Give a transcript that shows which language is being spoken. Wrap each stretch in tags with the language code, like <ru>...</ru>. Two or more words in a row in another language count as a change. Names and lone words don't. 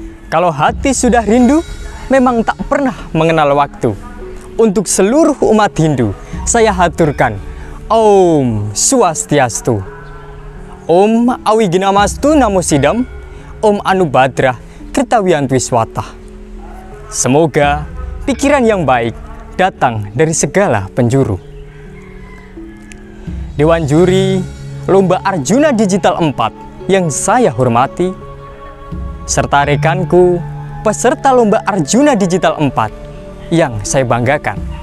<id>Kalau hati sudah rindu, memang tak pernah mengenal waktu. Untuk seluruh umat Hindu, saya haturkan Om Swastiastu.</id> <sa>Om Awiginamastu Namo Sidam, Om Anubhadrah Kertawiyantwiswata.</sa> <id>Semoga pikiran yang baik datang dari segala penjuru. Dewan Juri Lomba Arjuna Digital 4 yang saya hormati, serta rekanku peserta Lomba Arjuna Digital 4 yang saya banggakan.</id>